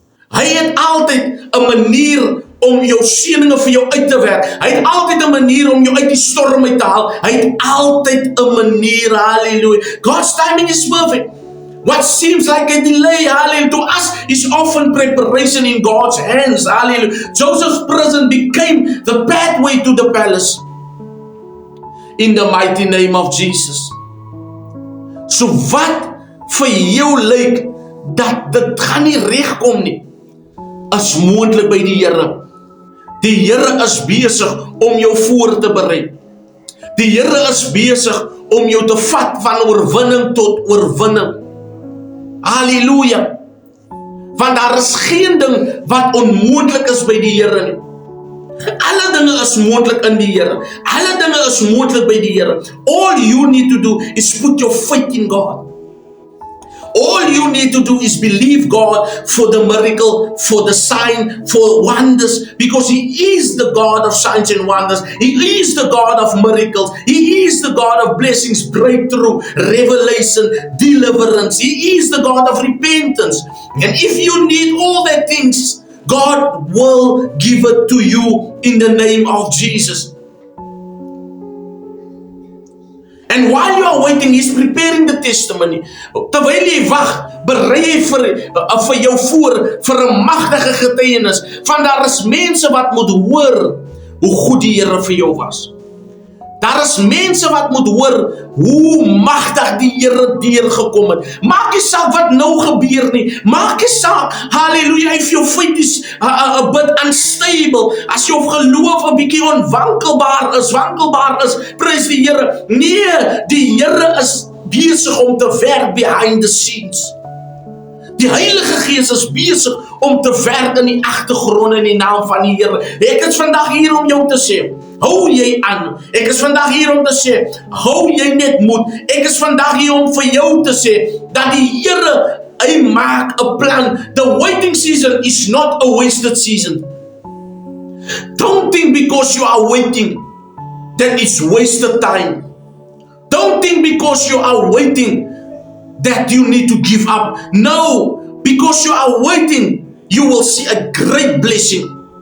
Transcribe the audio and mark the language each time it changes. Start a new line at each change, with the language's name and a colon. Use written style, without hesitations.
Afrikaans: Hy het altyd 'n manier om jou seëninge vir jou uit te werk. Hy het altyd 'n manier om jou uit die storm uit te haal. Hy het altyd 'n manier, hallelujah.
English: God's timing is perfect. What seems like a delay, hallelujah, to us is often preparation in God's hands, hallelujah. Joseph's prison became the pathway to the palace. In the mighty name of Jesus.
Afrikaans: So wat vir jou lyk dat dit gaan nie regkom nie, is moontlik by die Here. Die Here is besig om jou voor te berei. Die Here is besig om jou te vat van oorwinning tot oorwinning. Halleluja. Want daar is geen ding wat onmoontlik is by die Here nie. Alle dinge is moontlik in die Here. Alle dinge is moontlik by die Here.
English: All you need to do is put your faith in God. All you need to do is believe God for the miracle, for the sign, for wonders, because He is the God of signs and wonders. He is the God of miracles. He is the God of blessings, breakthrough, revelation, deliverance. He is the God of repentance. And if you need all that things, God will give it to you in the name of Jesus. And while you are waiting, He's preparing the testimony.
Afrikaans: Terwyl jy wag, berei jy vir jou voor vir 'n magtige getuienis. Van daar is mense wat moet hoor hoe goed die Here vir jou was. Daar is mense wat moet hoor hoe magtig die Here deurgekom het. Maak nie saak wat nou gebeur nie. Maak nie saak, halleluja,
English: if your faith is a bit unstable,
Afrikaans: as jou geloof 'n bietjie wankelbaar is, prys die Here. Nee, die Here is besig om te werk
English: behind the scenes.
Afrikaans: Die Heilige Gees is besig om te werk in die agtergrond in die naam van die Here. Ek is vandag hier om jou te sê, hou jy aan. Ek is vandag hier om te sê, hou jy net moed. Ek is vandag hier om vir jou te sê, dat die Here, hy maak 'n plan.
English: The waiting season is not a wasted season. Don't think because you are waiting, that it's wasted time. Don't think because you are waiting, that you need to give up. No, because you are waiting, you will see a great blessing.